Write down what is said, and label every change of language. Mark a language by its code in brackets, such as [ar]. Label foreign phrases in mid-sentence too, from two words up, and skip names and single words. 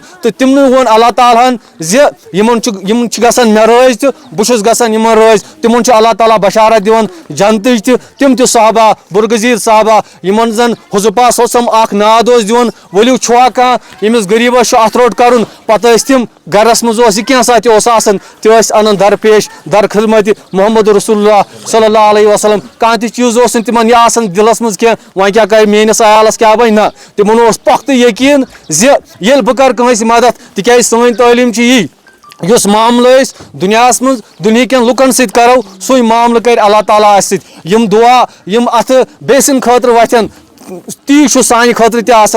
[ks] تہٕ تِمنٕے ووٚن اللہ تعالیٰ ہن زِ یِم چھِ گژھان مےٚ رٲضۍ تہٕ بہٕ چھُس گژھان یِمن رٲضۍ. تِمن چھُ اللہ تعالیٰ بشارت دِوان جنتٕچ تہِ. تِم تہِ صحابہ برغزیٖر صحابہ یِمن زن حضوٗر صٲب اکھ ناد اوس دِوان, ؤلِو چھُوا کانٛہہ ییٚمِس غریٖبس چھُ اتھ روٚٹ کرُن, پتہٕ ٲسۍ تِم گرس منٛز اوس یہِ کینٛژھا تہِ اوس آسان تہِ ٲسۍ انان درپیش در خدمت محمد رسول اللہ [ar] صلی اللہ علیہ وسلم. [ks] کانٛہہ تہِ چیٖز اوس نہٕ تِمن یہِ آسان دِلس منٛز کینٛہہ وۄنۍ کیٛاہ کرِ میٲنِس عیالس کیٛاہ بنہِ, نہ تِمن اوس پۄختہٕ یقیٖن زِ ییٚلہِ بہٕ کرٕ کٲنٛسہِ مدد, تِکیازِ سٲنۍ تعلیٖم چھِ یی یُس معاملہٕ أسۍ دُنیاہس منٛز دُنہِکٮ۪ن لُکن سۭتۍ کرو سُے معاملہٕ کرِ اللہ تعالیٰ اسہِ سۭتۍ. یِم دعا یِم اتھٕ بیٚیہِ سٕنٛدِ خٲطرٕ وتھن تی چھُ سانہِ خٲطرٕ تہِ آسان.